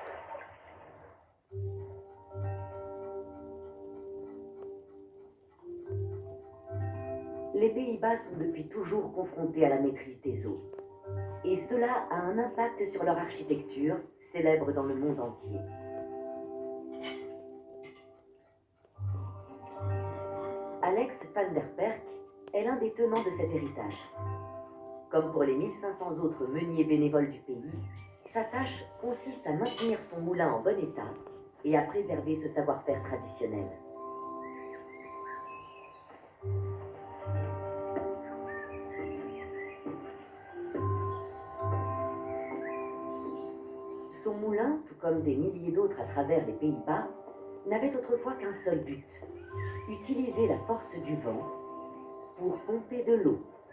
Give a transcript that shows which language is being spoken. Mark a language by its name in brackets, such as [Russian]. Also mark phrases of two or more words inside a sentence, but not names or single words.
[French] Les Pays-Bas sont depuis toujours confrontés à la maîtrise des eaux. Et cela a un impact sur leur architecture, célèbre dans le monde entier. Alex van der Perk est l'un des tenants de cet héritage. Comme pour les 1500 autres meuniers bénévoles du pays, sa tâche consiste à maintenir son moulin en bon état et à préserver ce savoir-faire traditionnel. Son moulin, tout comme des milliers d'autres à travers les Pays-Bas, n'avait autrefois qu'un seul but, utiliser la force du vent pour pomper de l'eau.